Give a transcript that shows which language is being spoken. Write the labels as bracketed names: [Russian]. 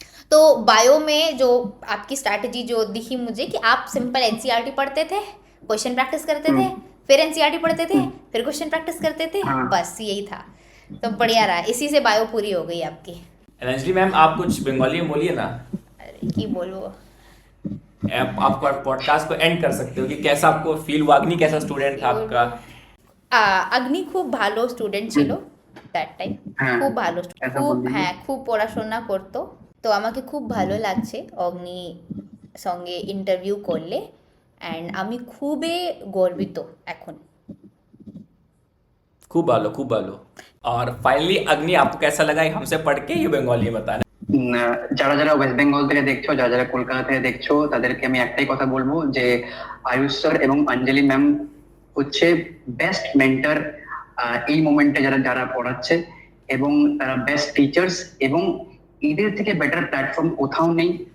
[Hindi] तो बायो में जो आपकी स्ट्रैटेजी जो दिखी मुझे कि आप सिंपल एनसीईआरटी पढ़ते थे, क्वेश्चन प्रैक्टिस करते थे, फिर एनसीईआरटी पढ़ते थे, फिर क्वेश्चन प्रैक्टिस करते थे, बस यही था। तो बढ़िया रहा, इसी से बायो पूरी हो गई आपकी। अंजलि मैम आप कुछ बंगाली में बोलिए ना। अरे की बोलो, आप पॉडकास्ट को एंड कर सकते हो कि कैसा आपको फील हुआ, अग्नि कैसा स्टूडेंट था आपका? [Bangla] अग्नि खूब भालो स्टूडेंट ছিল দ্যাট টাইম, খুব ভালো, খুব পড়াশোনা করতো। তো আমাকে খুব ভালো লাগছে অগ্নি সঙ্গে ইন্টারভিউ করলে, অ্যান্ড আমি খুবই গর্বিত এখন। खूब ভালো। [Hindi] और फाइनली अग्नि आपको कैसा लगा हमसे पढ़ के, ये बंगाली में बताना। [Bangla] যারা ওয়েস্ট বেঙ্গল থেকে দেখছো, যারা কলকাতা থেকে দেখছো, তাদেরকে আমি একটাই কথা বলবো যে আয়ুষ স্যার এবং অঞ্জলি ম্যাম হচ্ছে বেস্ট মেন্টর এই মোমেন্টে যারা পড়াচ্ছে, এবং তারা বেস্ট টিচার্স, এবং এদের থেকে বেটার প্ল্যাটফর্ম কোথাও নেই।